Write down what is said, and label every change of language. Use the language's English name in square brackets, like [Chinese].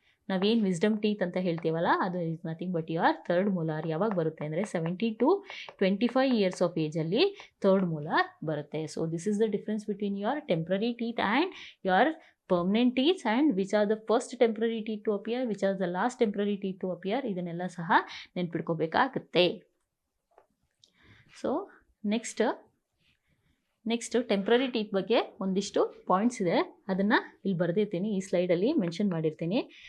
[Kannada] ನಾವೇನು wisdom teeth ಅಂತ ಹೇಳ್ತೀವಲ್ಲ, ಅದು [English] Is nothing but your third molar. [Kannada] ಯಾವಾಗ ಬರುತ್ತೆ ಅಂದರೆ 70 to 25 years of ಏಜಲ್ಲಿ third molar ಬರುತ್ತೆ. [English] So this is the difference between your temporary teeth and your permanent teeth, and which are the first temporary teeth to appear, which are the last temporary teeth to appear. [Kannada] ಇದನ್ನೆಲ್ಲ ಸಹ ನೆನ್ಪಿಟ್ಕೋಬೇಕಾಗುತ್ತೆ. So next temporary teeth ಬಗ್ಗೆ ಒಂದಿಷ್ಟು points ಇದೆ, ಅದನ್ನು ಇಲ್ಲಿ ಬರೆದಿರ್ತೀನಿ, ಈ ಸ್ಲೈಡಲ್ಲಿ mention ಮಾಡಿರ್ತೀನಿ.